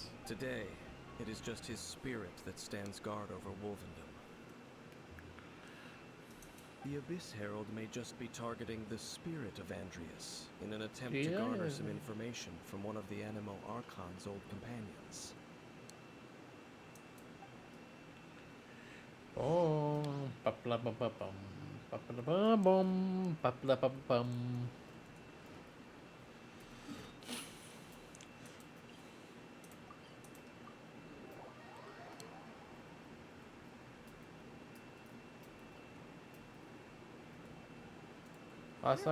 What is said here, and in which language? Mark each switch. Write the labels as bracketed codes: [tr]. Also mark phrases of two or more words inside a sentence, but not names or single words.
[en] Today, it is just his spirit that stands guard over Wolvendom. The Abyss Herald may just be targeting the spirit of Andreas in an attempt to garner some information from one of the Animo Archon's old companions. Oh, pa-pla-pa-pa-pum, pa-pla-pa-bum, pa-pla-pa-pum. I saw